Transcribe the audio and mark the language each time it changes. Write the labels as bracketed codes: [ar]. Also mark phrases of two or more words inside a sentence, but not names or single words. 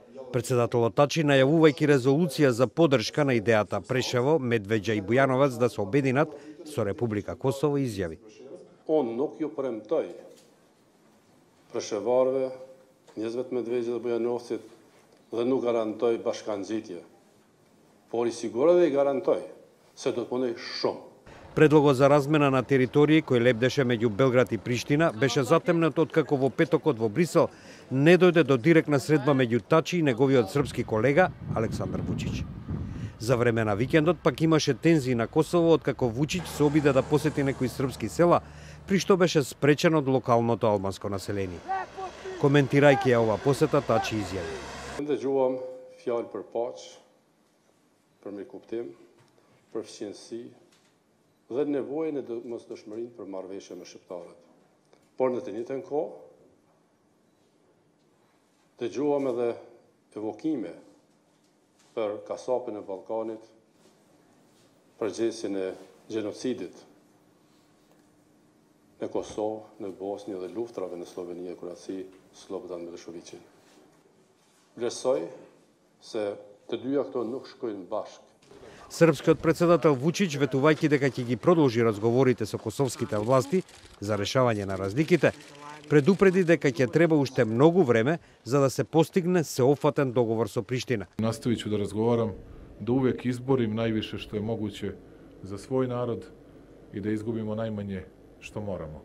[mk] Председателот Тачи, најавувајќи резолуција за поддршка на идејата Прешево, Медвеѓа и Бујановац да се обединат со Република Косово, изјави. [sq] Он nuk ju premtoj Preshevarëve, njerëzve të Medvegjit dhe Bujanovcit dhe nuk garantoj bashkangjitje. Por I siguroj dhe I garantoj se do të punoj shumë. [mk] Предлогот за размена на територии кој лебдеше меѓу Белград и Приштина беше затемнет откако во петокот во Брисел не дојде до директна средба меѓу Тачи и неговиот српски колега Александар Вучич. За време на викендот пак имаше тензии на Косово откако Вучич се обиде да посети некои српски села, при што беше спречен од локалното албанско население. Коментирајќи ја ова посета, Тачи изјави. [sq] Dëgjuam fjalë për paqë, për mirëkuptim, për fëqinësi dhe nevojën e mosdëshmërinë për marrëveshje me shqiptarët. Por në të njëjtën kohë dëgjuam edhe evokime për kasapin e Ballkanit, përgjegjësin e gjenocidit në Kosovë, në Bosnjë dhe luftrave në Sloveni e Kroaci, Slobodan Miloševićin. Vlerësoj se të dyja këto nuk shkojnë bashkë. [mk] Српскиот председател Вучич, ветувајќи дека ќе ги продолжи разговорите со косовските власти за решавање на разликите, предупреди дека ќе треба уште многу време за да се постигне сеопфатен договор со Приштина. [sr] Наставиću да разговарам да увек изборим највише што е могуќе за свој народ и да изгубимо најмање што морамо.